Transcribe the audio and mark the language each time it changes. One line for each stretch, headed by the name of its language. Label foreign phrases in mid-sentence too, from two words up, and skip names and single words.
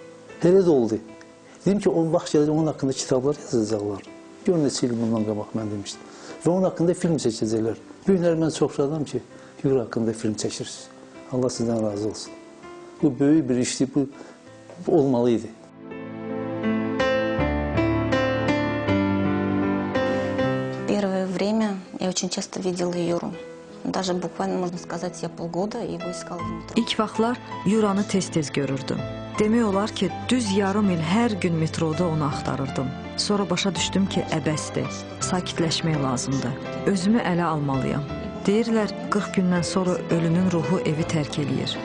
Azerbaijani: Elə də oldu. Dedim ki, o vaxt gələcək, onun haqqında kitablar yazacaqlar. Gör neçə il bundan qabaq mən demişdim. Və onun haqqında film çəkəcəklər. Bu günlər mən çox şadam ki, Yura haqqında film çəkirsiniz. Allah sizdən razı olsun. Bu böyük bir işdir, bu olmalıydı.
Russian: Первое время я очень часто видела Юру. Даже буквально, можно сказать, я полгода его искала в метро.
Azerbaijani: İlk vaxtlar Yuranı tez-tez görürdüm. Demək olar ki, düz yarım il hər gün metroda onu axtarırdım. Sonra başa düşdüm ki, əbəsdir, sakitləşmək lazımdır. Özümü ələ almalıyam. Deyirlər, 40 gündən sonra ölünün ruhu evi tərk eləyir.